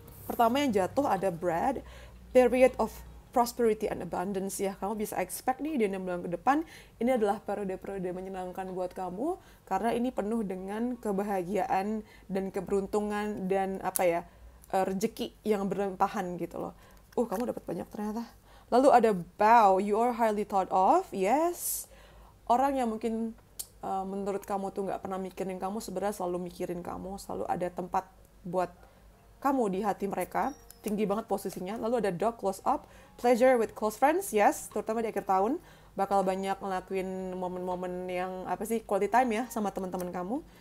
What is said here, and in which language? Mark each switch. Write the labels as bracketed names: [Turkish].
[Indonesian] Pertama yang jatuh ada Brad, [English] period of prosperity and abundance [Indonesian] ya. Kamu bisa expect nih di 6 bulan ke depan, ini adalah periode-periode menyenangkan buat kamu, karena ini penuh dengan kebahagiaan dan keberuntungan dan rezeki yang berlimpahan gitu loh. Kamu dapat banyak ternyata. Lalu ada [English] Bow, you are highly thought of, yes. [Indonesian] Orang yang mungkin menurut kamu tuh nggak pernah mikirin kamu, sebenarnya selalu mikirin kamu, selalu ada tempat buat kamu di hati mereka, tinggi banget posisinya. Lalu ada Dog, [English] close up, pleasure with close friends, yes, [Indonesian] terutama di akhir tahun, bakal banyak ngelakuin momen-momen yang quality time ya sama teman-teman kamu.